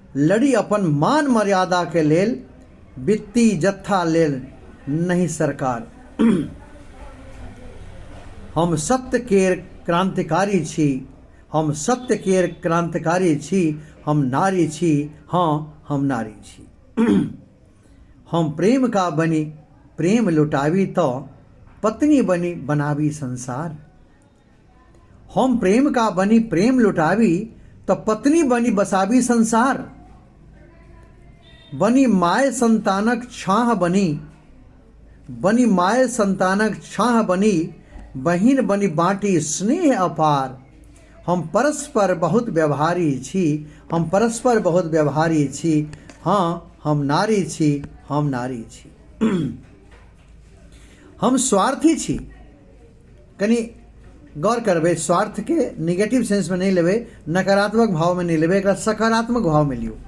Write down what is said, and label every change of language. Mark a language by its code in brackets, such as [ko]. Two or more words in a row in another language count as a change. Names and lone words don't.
[mai] लड़ी अपन मान मर्यादा के लेल, वित्ती जत्था लेल नहीं सरकार। हम सत्य केर क्रांतिकारी छी, हम सत्य केर क्रांतिकारी छी, हम नारी छी, हाँ हम नारी छी। हम प्रेम का बनी प्रेम लुटावी तो पत्नी बनी बनावी संसार। हम प्रेम का बनी प्रेम लुटावी तो पत्नी बनी बसावी संसार। बनी माय संतानक छाह बनी, बनी माय संतानक छाह बनी, बहिन बनी बाटी स्नेह अपार। हम परस्पर बहुत व्यवहारी छी, हम परस्पर बहुत व्यवहारी छी, हाँ हम नारी छी, हम नारी छी। हम स्वार्थी छी, कनी गौर करबे, स्वार्थ के [en] negative sense [mai] में नहीं लेबे, नकारात्मक भाव में नहीं लेबे, एक सकारात्मक भाव में लियो।